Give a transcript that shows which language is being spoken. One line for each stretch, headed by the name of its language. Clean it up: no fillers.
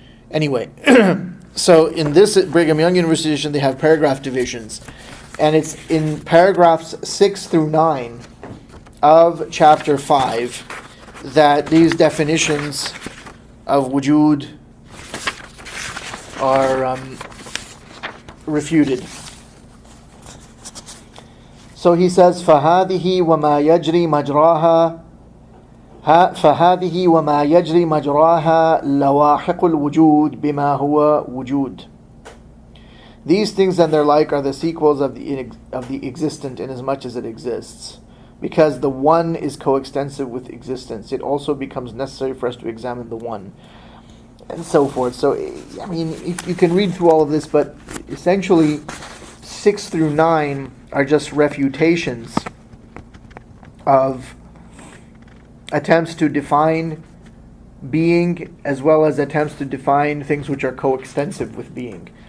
English: Anyway, so in this Brigham Young University edition, they have paragraph divisions, and it's in paragraphs 6 through 9 of chapter 5 that these definitions of wujud are refuted.
Arabic: So he says, فَهَذِهِ وَمَا يَجْرِي مَجْرَاهَا فَهَذِهِ وَمَا يَجْرِي مَجْرَاهَا لَوَاحِقُ الْوُجُودِ بِمَا هُوَ وُجُودٌ.
English: These things and their like are the sequels of the existent, inasmuch as it exists. Because the one is coextensive with existence, it also becomes necessary for us to examine the one, and so forth. So, I mean, you can read through all of this, but essentially 6 through 9 are just refutations of attempts to define being, as well as attempts to define things which are coextensive with being.